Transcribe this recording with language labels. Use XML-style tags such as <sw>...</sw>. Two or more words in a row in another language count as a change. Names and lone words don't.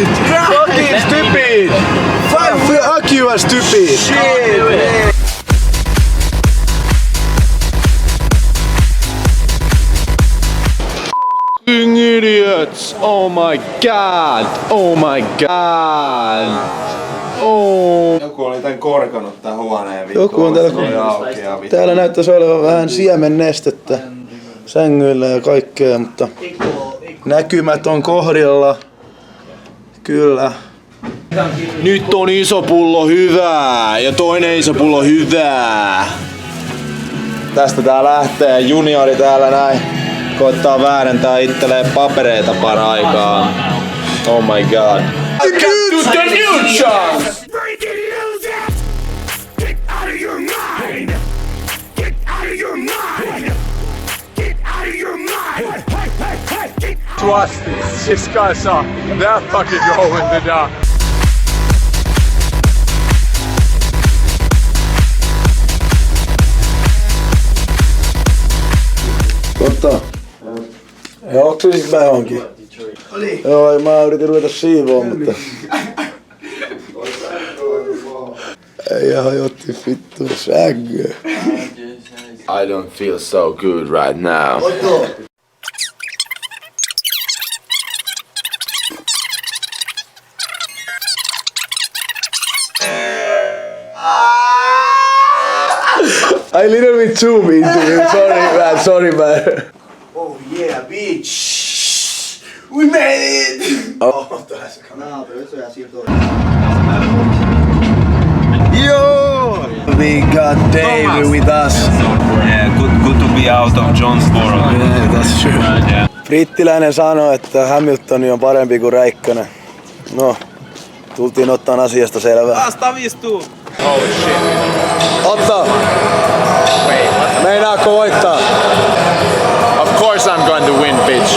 <en>Fucking stupid! Fuck you are stupid. Shit! Idiots! Oh my god! Oh my god! Oh.</en> <fi>Joku oli tän korkanut tän huoneen vittu. Joku on täällä näyttäisi olevan vähän siemennestettä sängyillä ja kaikkea, mutta näkymät on kohdilla. Kyllä. Nyt on iso pullo hyvää ja toinen iso pullo hyvää. Tästä tää lähtee. Juniori täällä näin. Koittaa väärentää itselleen papereita paraikaa.</fi> <en>Oh my god. To the new chance! Trust me, this guy's up. That fucking go in the dark.</en> <fi>Totta. Joo, oksuisinko mä johonkin? Oli. Joo, mä yritin ruveta siivoon, mutta... Ei hajotti vittu sängö.</fi> <en>I don't feel so good right now. I little bit zoomed into it. Sorry man. Oh yeah, bitch! We made it! Oh. Yo! We got Dave with us. Yeah, good to be out of Jonesboro. Yeah, that's true. Yeah.</en> <fi>Brittiläinen sanoi, että Hamilton on parempi kuin Räikkönen. No, tultiin ottaan asiasta selvää. Stavistuu! Otto! Meinaatko voittaa?</fi> <en>Of course I'm going to win, bitch.</en>